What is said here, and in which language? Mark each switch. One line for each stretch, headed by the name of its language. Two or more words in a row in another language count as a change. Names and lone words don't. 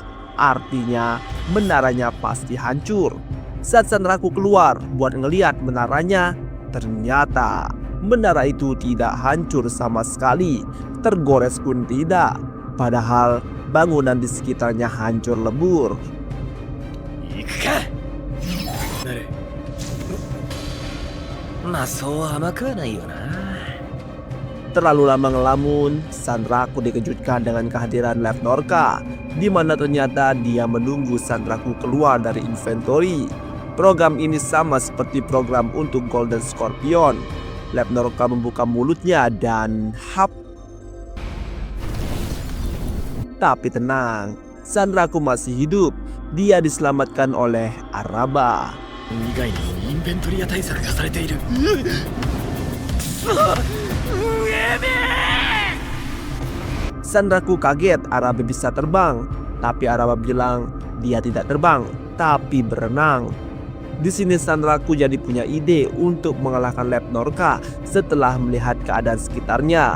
Indonesian: Artinya menaranya pasti hancur. Saat Sanraku keluar buat ngeliat menaranya, ternyata menara itu tidak hancur sama sekali, tergores pun tidak. Padahal bangunan di sekitarnya hancur lebur.
Japanese: 行くかなる。まあそう甘くはないよな。
Indonesian: Terlalu lama ngelamun, Sanraku dikejutkan dengan kehadiran Lev Norka, di mana ternyata dia menunggu Sanraku keluar dari inventory. Program ini sama seperti program untuk Golden Scorpion. Lev Norka membuka mulutnya dan hap. Tapi tenang, Sanraku masih hidup. Dia diselamatkan oleh Araba.
Japanese: 以外にインベントリア対策がされている。
Indonesian: Sanraku kaget Araba bisa terbang, tapi Araba bilang dia tidak terbang, tapi berenang. Di sini Sanraku jadi punya ide untuk mengalahkan Lev Norka setelah melihat keadaan sekitarnya.